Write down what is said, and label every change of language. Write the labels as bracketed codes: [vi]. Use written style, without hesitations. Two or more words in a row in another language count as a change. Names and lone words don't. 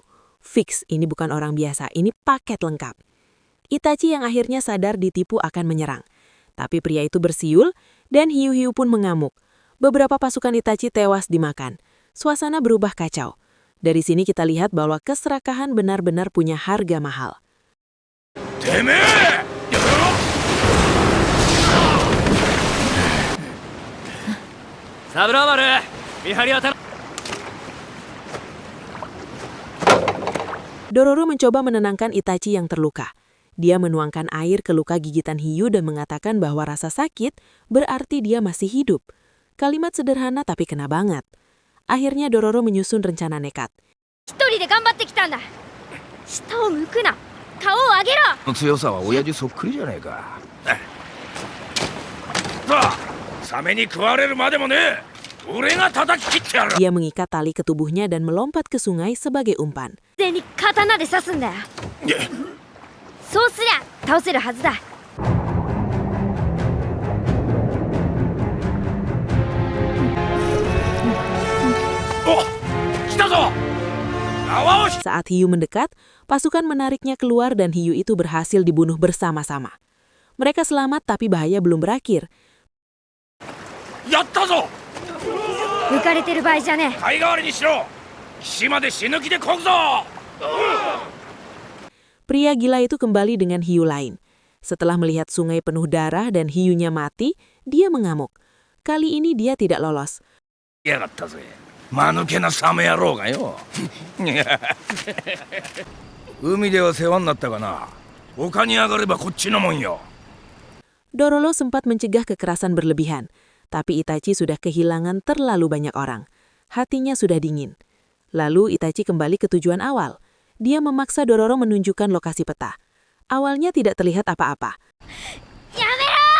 [id] Fix, ini bukan orang biasa, ini paket lengkap. Itachi yang akhirnya sadar ditipu akan menyerang. Tapi pria itu bersiul, dan hiu-hiu pun mengamuk. Beberapa pasukan Itachi tewas dimakan. Suasana berubah kacau. Dari sini kita lihat bahwa keserakahan benar-benar punya harga mahal. [ja] てめえ！サブラーマル見張り当たる。 [id] Dororo mencoba menenangkan Itachi yang terluka. Dia menuangkan air ke luka gigitan hiu dan mengatakan bahwa rasa sakit berarti dia masih hidup. Kalimat sederhana tapi kena banget. Akhirnya Dororo menyusun rencana nekat. [ja] 一人で頑張ってきたんだ下を向くな顔を上げろ強さは親父そっくりじゃねえか。さあ、サメに食われるまでもねえ。俺が叩き切ってやる。 [id] Dia mengikat tali ke tubuhnya dan melompat ke sungai sebagai umpan. [ja] 全に刀で刺すんだよそうすりゃ倒せるはずだお、来たぞ。縄を [id] Saat hiu mendekat, pasukan menariknya keluar dan hiu itu berhasil dibunuh bersama-sama. Mereka selamat tapi bahaya belum berakhir. [ja] やったぞ。浮かれてる場合じゃねえ貝代わりにしろ。岸まで死ぬ気でこぐぞ。 [id] Pria gila itu kembali dengan hiu lain. Setelah melihat sungai penuh darah dan hiunya mati, dia mengamuk. Kali ini dia tidak lolos. [ja] やがったぜ。間抜けなサメ野郎がよ。海では世話になったがな。丘に上がればこっちのもんよ。 [id] Dororo sempat mencegah kekerasan berlebihan, tapi Itachi sudah kehilangan terlalu banyak orang. Hatinya sudah dingin. Lalu Itachi kembali ke tujuan awal. Dia memaksa Dororo menunjukkan lokasi peta. Awalnya tidak terlihat apa-apa. [ja] やめろ